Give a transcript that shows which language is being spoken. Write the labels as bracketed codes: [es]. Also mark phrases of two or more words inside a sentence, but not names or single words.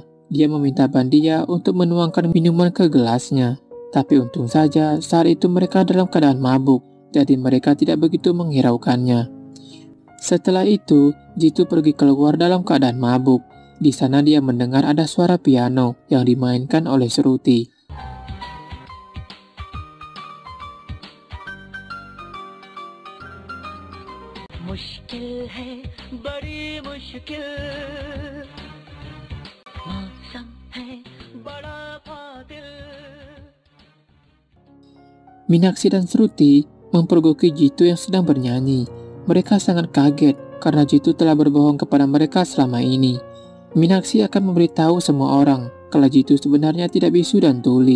[id] Dia meminta Bandia untuk menuangkan minuman ke gelasnya. Tapi untung saja saat itu mereka dalam keadaan mabuk, jadi mereka tidak begitu menghiraukannya. Setelah itu, Jitu pergi keluar dalam keadaan mabuk. Di sana dia mendengar ada suara piano yang dimainkan oleh Sruti. [hi] मुश्किल है बड़ी मुश्किल मौसम है बड़ा फादिल. [id] Minaksi dan Sruti mempergoki Jitu yang sedang bernyanyi. Mereka sangat kaget karena Jitu telah berbohong kepada mereka selama ini. Minaksi akan memberitahu semua orang kalau Jitu sebenarnya tidak bisu dan tuli.